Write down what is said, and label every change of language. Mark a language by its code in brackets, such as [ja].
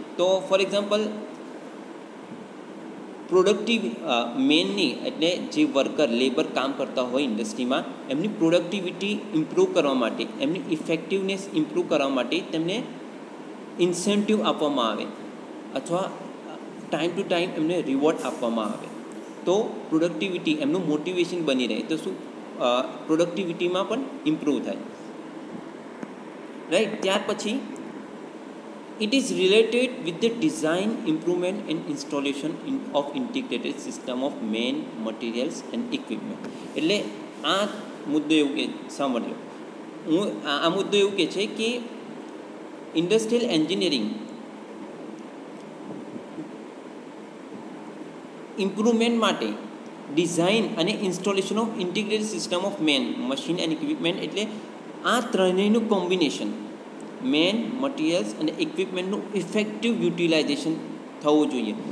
[gu] તો for example productive મેનની, એટલે જે વર્કર લેબર કામ કરતા હોય ઇન્ડસ્ટ્રીમાં, એમની પ્રોડક્ટિવિટી ઇમ્પ્રૂવ કરવા માટે, એમની ઇફેક્ટિવનેસ ઇમ્પ્રૂવ કરવા માટે તેમને ઇન્સેન્ટિવ આપવામાં આવે અથવા ટાઈમ ટુ ટાઈમ એમને રિવોર્ડ આપવામાં આવે, તો પ્રોડક્ટિવિટી એમનું મોટિવેશન બની રહે, તો શું પ્રોડક્ટિવિટીમાં પણ ઇમ્પ્રૂવ થાય. [en] Right. [gu] ત્યાર પછી [en] it is related with the design, improvement and installation of integrated system of main materials and equipment. [gu] એટલે આ મુદ્દો એવું કે સાંભળ્યો, આ મુદ્દો એવું કે છે કે ઇન્ડસ્ટ્રીયલ એન્જિનિયરિંગ ઇમ્પ્રુવમેન્ટ માટે ડિઝાઇન અને installation of integrated system of main, machine and equipment, એટલે આ ત્રણેયનું કોમ્બિનેશન, મેન, મટીરિયલ્સ અને ઇક્વિપમેન્ટનું ઇફેક્ટિવ યુટિલાઇઝેશન થવું જોઈએ.